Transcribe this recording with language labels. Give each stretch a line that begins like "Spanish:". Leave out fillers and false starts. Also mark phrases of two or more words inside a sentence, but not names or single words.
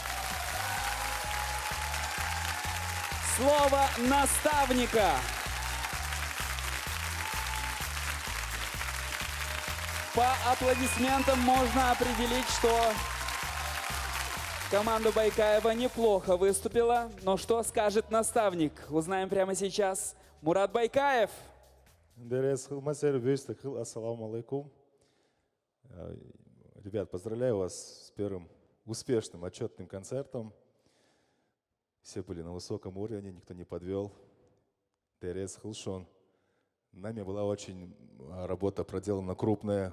Russian: Слово наставника. По аплодисментам можно определить, что команда Байкаева неплохо выступила. Но что скажет наставник? Узнаем прямо сейчас. Мурад Байкаев.
Arabic: السلام عليكم.
Russian: Ребят, поздравляю вас с первым успешным отчетным концертом. Все были на высоком уровне, никто не подвел. Дерес Хилшон. Нами была очень работа проделана крупная.